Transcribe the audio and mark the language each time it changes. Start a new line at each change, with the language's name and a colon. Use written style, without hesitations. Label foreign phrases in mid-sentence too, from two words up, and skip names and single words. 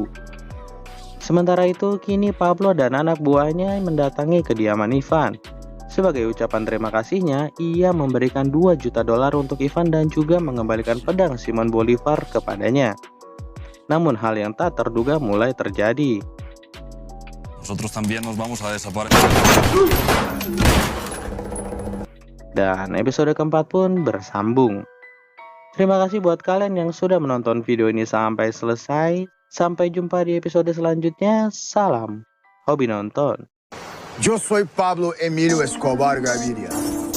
Indonesian: Sementara itu, kini Pablo dan anak buahnya mendatangi kediaman Ivan. Sebagai ucapan terima kasihnya, ia memberikan $2 juta untuk Ivan dan juga mengembalikan pedang Simon Bolivar kepadanya. Namun hal yang tak terduga mulai terjadi.
Spanish: Nosotros también nos vamos a desaparecer.
Indonesian: Dan episode keempat pun bersambung. Terima kasih buat kalian yang sudah menonton video ini sampai selesai. Sampai jumpa di episode selanjutnya. Salam hobi nonton.
Spanish: Yo soy Pablo Emilio Escobar Gaviria.